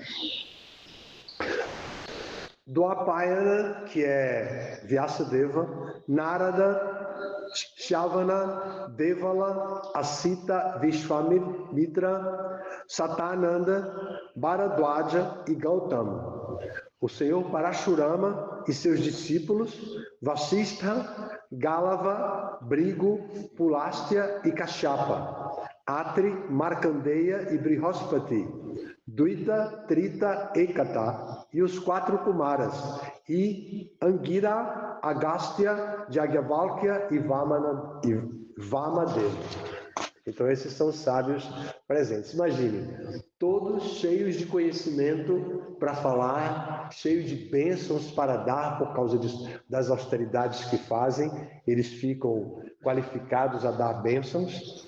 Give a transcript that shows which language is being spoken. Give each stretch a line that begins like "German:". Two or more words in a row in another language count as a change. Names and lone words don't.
Portuguese: Dwapayana, que é Vyasadeva, Narada, Shavana, Devala, Asita, Vishwamitra, Satananda, Bharadwaja e Gautama. O Senhor Parashurama e seus discípulos, Vasistha, Galava, Brigo, Pulastya e Kashyapa, Atri, Markandeya e Brihaspati, Duita, Trita, Ekata e os 4 Kumaras, e Angira, Agastya, Jagyavalkya e Vamadeva. Então esses são os sábios presentes. Imaginem, todos cheios de conhecimento para falar, cheios de bênçãos para dar por causa das austeridades que fazem, eles ficam qualificados a dar bênçãos.